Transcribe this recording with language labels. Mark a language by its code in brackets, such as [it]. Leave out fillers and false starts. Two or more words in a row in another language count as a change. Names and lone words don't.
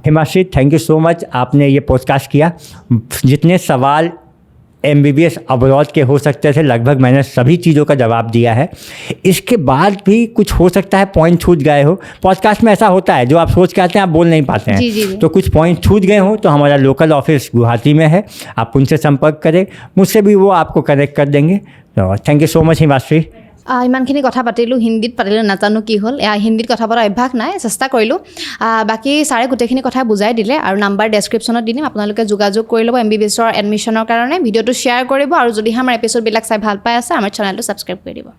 [hi] हिमाश्री, [en] thank you so much, [hi] आपने ये पॉडकास्ट किया। जितने सवाल MBBS अब्रॉड के हो सकते थे लगभग मैंने सभी चीज़ों का जवाब दिया है। इसके बाद भी कुछ हो सकता है पॉइंट छूट गए हो। पॉडकास्ट में ऐसा होता है, जो आप सोच के आते हैं आप बोल नहीं पाते हैं। जी। तो कुछ पॉइंट छूट गए हो तो हमारा लोकल ऑफिस गुवाहाटी में है, आप उनसे संपर्क करें, मुझसे भी वो आपको कनेक्ट कर देंगे। तो [en] thank you so much [hi] हिमाश्री। [as] ইমানখিনি কথা পাতিলোঁ, হিন্দীত পাতিলোঁ, নাজানো কি হ'ল। হিন্দীত কথা পতাৰ অভ্যাস নাই, চেষ্টা কৰিলোঁ। বাকী ছাৰে গোটেইখিনি কথা বুজাই দিলে, আৰু [en] number description [as] দি দিম, আপোনালোকে যোগাযোগ কৰি ল'ব MBBSৰ এডমিশ্যনৰ কাৰণে। ভিডিঅ'টো শ্বেয়াৰ কৰিব, আৰু যদিহে আমাৰ এপিছ'ডবিলাক চাই ভাল পাই আছে আমাৰ চেনেলটো ছাবস্ক্ৰাইব কৰি দিব।